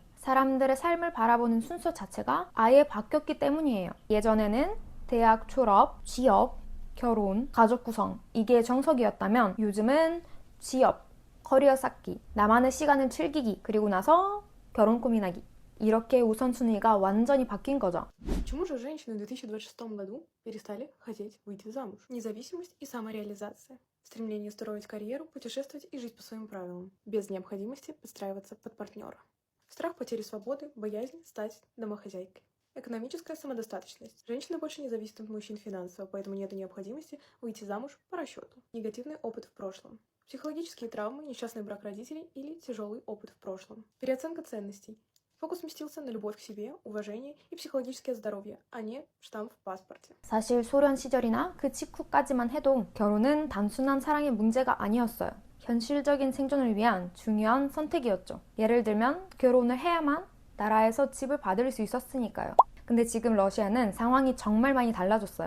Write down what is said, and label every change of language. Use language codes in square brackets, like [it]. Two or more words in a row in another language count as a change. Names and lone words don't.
[ko] 사람들의 삶을 바라보는 순서 자체가 아예 바뀌었기 때문이에요. 예전에는 대학 졸업, 취업, 결혼, 가족 구성 이게 정석이었다면 요즘은 취업, 커리어 쌓기, 나만의 시간을 즐기기, 그리고 나서 결혼 고민하기 이렇게 우선순위가 완전히 바뀐 거죠. [ru] Почему же женщины в 2026 году перестали хотеть выйти замуж? Независимость и самореализация. Стремление строить карьеру, путешествовать и жить по своим правилам, без необходимости подстраиваться под партнера. Страх потери свободы, боязнь стать домохозяйкой. Экономическая самодостаточность. Женщина больше не зависит от мужчин финансово, поэтому нет необходимости выйти замуж по расчету. Негативный опыт в прошлом. Психологические травмы, несчастный брак родителей или тяжелый опыт в прошлом. Переоценка ценностей. Фокус сместился на любовь к себе, уважение и психологическое здоровье, а не штамп в паспорте. [ko] 사실 소련 시절이나 그 직후까지만 해도 결혼은 단순한 사랑의 문제가 아니었어요. 현실적인 생존을 위한 중요한 선택이었죠. 예를 들면 결혼을 해야만 나라에서 집을 받을 수 있었으니까요. 근데 지금 러시아는 상황이 정말 많이 달라졌어요.